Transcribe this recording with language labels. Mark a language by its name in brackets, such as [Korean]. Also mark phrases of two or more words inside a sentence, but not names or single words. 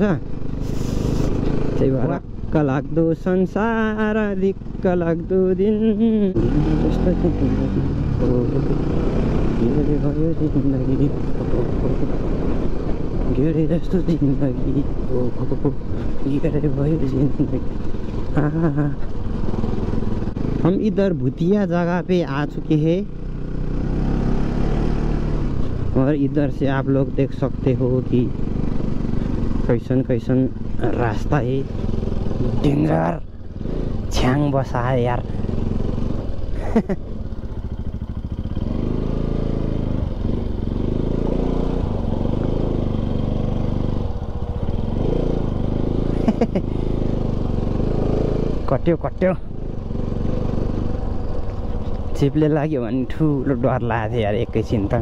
[Nepali] त्यही भएर दिक्क लाग्दो संसार, दिक्क लाग्दो दिन, जस्तो जिन्दगी घेरे जस्तो जिन्दगी घेरे भयो जिन्दगी। [Hindi] हम इधर भूतिया जगह पे आ चुके हैं और इधर से आप लोग देख सकते हो कि कैसन कैसन रास्ता है। डेंजर छ्याङ बसा है यार। [Nepali] कट्यो कट्यो, चिप्ले लाग्यो भने ठुलो डर लागेको थियो यार एकैछिन त।